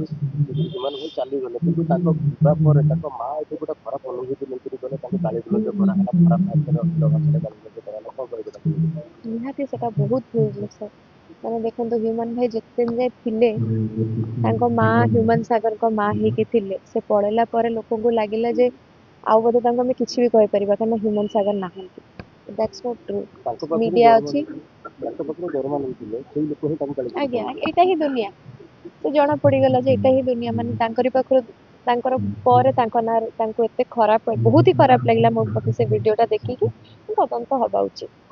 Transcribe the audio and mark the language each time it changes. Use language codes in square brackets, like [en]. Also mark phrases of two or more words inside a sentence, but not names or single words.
[or] ସେମାନେ ବି ଚାଲିଗଲେ, କିନ୍ତୁ ତାଙ୍କ ଯିବା ପରେ ତାଙ୍କ ମା ଏଠି ଗୋଟେ ଖରାପ ଅନୁଭୂତି ନେଇକରି ଗଲେ, ତାଙ୍କୁ ଗାଳି ଗୁଲଜ କରାହେଲା, ଖରାପ ଭାଷାରେ ଅଶ୍ଳୀଳ ଭାଷାରେ ଗାଳି ଗୁଲଜ କରାହେଲା। କଣ କହିବେ ତାକୁ? ନିହାତି ସେଟା ବହୁତ ଭୁଲ ଜିନିଷ। ମାନେ ଦେଖନ୍ତୁ, ହ୍ୟୁମାନ ଭାଇ ଯେତେ ଦିନ ଯାଏ ଥିଲେ, ତାଙ୍କ ମା ହ୍ୟୁମାନ ସାଗରଙ୍କ ମା ହେଇକି ଥିଲେ। ସେ ପଳେଇଲା ପରେ ଲୋକଙ୍କୁ ଲାଗିଲା ଯେ ଆଉ ବୋଧେ ତାଙ୍କୁ ଆମେ କିଛି ବି କହିପାରିବା, କାରଣ ହ୍ୟୁମାନ ସାଗର ନାହାନ୍ତି। [en] That's not true. [or] ମିଡିଆ ଅଛି। ଆଜ୍ଞା, ଏଇଟା ହିଁ ଦୁନିଆ। ସେ ଜଣା ପଡିଗଲା ଯେ ଏଇଟା ହିଁ ଦୁନିଆ। ମାନେ ତାଙ୍କରି ପାଖରୁ, ତାଙ୍କର ପରେ ତାଙ୍କ ନାଁରେ ତାଙ୍କୁ ଏତେ ଖରାପ, ବହୁତ ହି ଖରାପ ଲାଗିଲା ମୋ ପାଖେ ସେ ଭିଡିଓଟା ଦେଖିକି। ତଦନ୍ତ ହବା ଉଚିତ।